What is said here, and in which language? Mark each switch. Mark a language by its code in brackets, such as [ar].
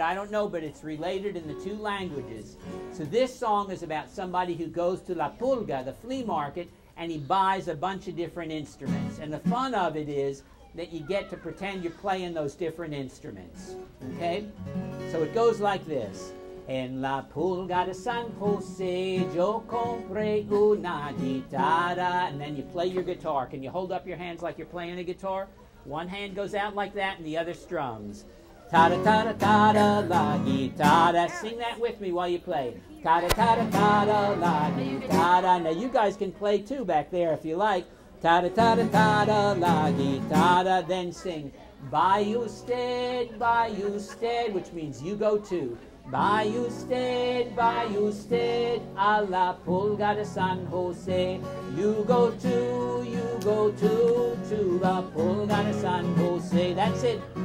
[en] I don't know, but it's related in the 2 languages. So this song is about somebody who goes to La Pulga, the flea market, and he buys a bunch of different instruments. And the fun of it is that you get to pretend you're playing those different instruments. Okay? So it goes like this. [es] En la pulga de San Jose yo compré una guitarra. [en] And then you play your guitar. Can you hold up your hands like you're playing a guitar? One hand goes out like that and the other strums. [es] Ta-da-ta-da-ta-da la guitarra. [en] Sing that with me while you play. [es] Ta-da-ta-da-ta-da la guitarra. [en] Now you guys can play too back there if you like. [es] Ta-da-ta-da-ta-da la guitarra. [en] Then sing by usted, which means you go to. [es] By usted, a la pulga de San Jose. [en] You go to [es] la pulga de San Jose. [en] That's it.